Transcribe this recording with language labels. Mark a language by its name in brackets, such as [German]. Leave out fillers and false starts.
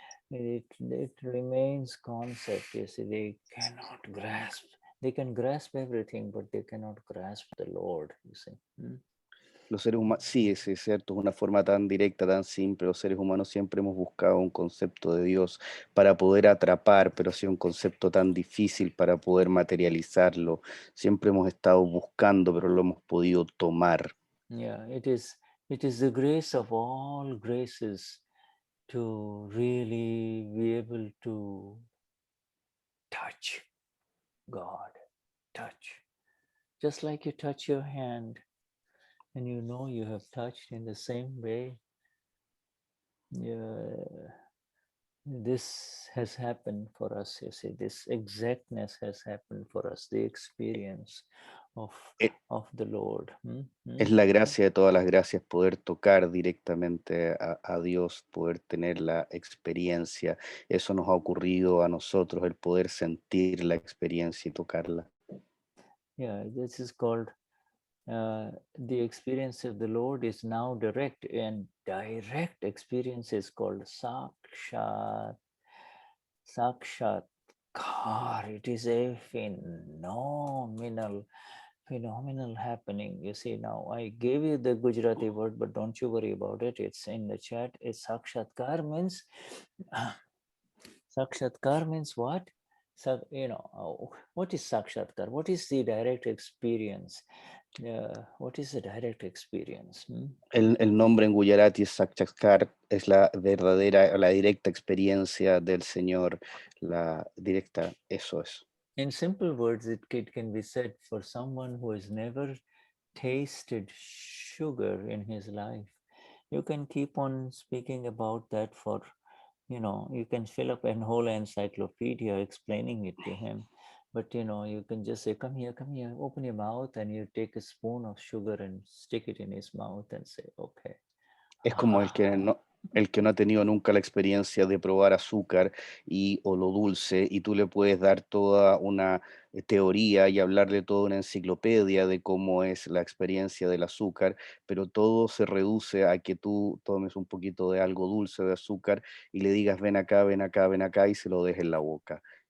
[English] You see, it remains concept. You see, they cannot grasp. They can grasp everything, but they cannot grasp the Lord. You see. [Spanish] Los seres humanos, sí, es cierto, es una forma tan directa, tan simple. Los seres humanos siempre hemos buscado un concepto de Dios para poder atrapar, pero ha sido un concepto tan difícil para poder materializarlo. Siempre hemos estado buscando, pero lo hemos podido tomar. [English] Yeah, it is the grace of all graces to really be able to touch God, touch. Just like you touch your hand and you know you have touched in the same way. Yeah, this has happened for us, you see, this exactness has happened for us, the experience of the Lord. [Spanish] Es la gracia de todas las gracias poder tocar directamente a Dios, poder tener la experiencia. Eso nos ha ocurrido a nosotros, el poder sentir la experiencia y tocarla. [English] Yeah, this is called the experience of the Lord is now direct, and direct experience is called sakshat. Sakshatkar. It is a phenomenal happening. You see, now I gave you the Gujarati word, but don't you worry about it. It's in the chat. It's sakshatkar means sakshatkar means what? So, what is sakshatkar? What is the direct experience? What is the direct experience? [Spanish] El nombre en Gujarati es Sakshatkar, es la verdadera, la directa experiencia del Señor, la directa, eso es. [English] In simple words, it can be said for someone who has never tasted sugar in his life. You can keep on speaking about that for, you can fill up a whole encyclopedia explaining it to him. But, you can just say, come here, open your mouth, and you take a spoon of sugar and stick it in his mouth and say, okay. [Spanish] Es como el que no ha tenido nunca la experiencia de probar azúcar o lo dulce, y tú le puedes dar toda una teoría y hablarle toda una enciclopedia de cómo es la experiencia del azúcar, pero todo se reduce a que tú tomes un poquito de algo dulce de azúcar y le digas ven acá, ven acá, ven acá, y se lo dejes en la boca.